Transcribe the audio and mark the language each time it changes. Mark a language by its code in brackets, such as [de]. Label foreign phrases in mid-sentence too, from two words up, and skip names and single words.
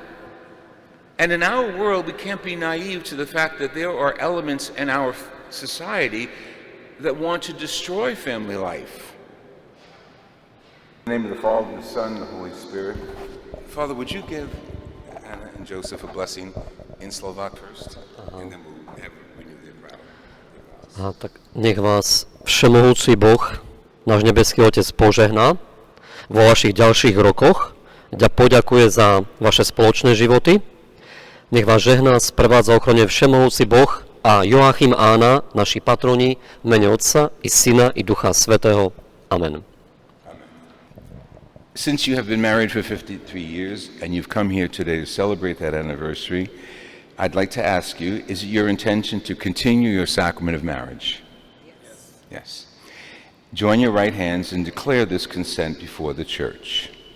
[en] And in our world, we can't be naive to the fact that there are elements in our society that want to destroy family life. In the name of the Father, the Son, and the Holy Spirit. Father, would you give Anna and Joseph a blessing in Slovak first? And then we'll have renew their vow. [sk] Tak nech vás všemohúci Boh, náš nebeský Otec, požehná vo vašich ďalších rokoch. Poďakuje za vaše spoločné životy. Nech vás žehná, sprevádza ochrane všemohúci Boh a Joachim Ána, naši patroni, v mene Otca i Syna i Ducha Svätého. Amen. [en] Since you have been married for 53 years and you've come here today to celebrate that anniversary, I'd like to ask you, is it your intention to continue your sacrament of marriage? Yes. Yes. Join your right hands and declare this consent before the church.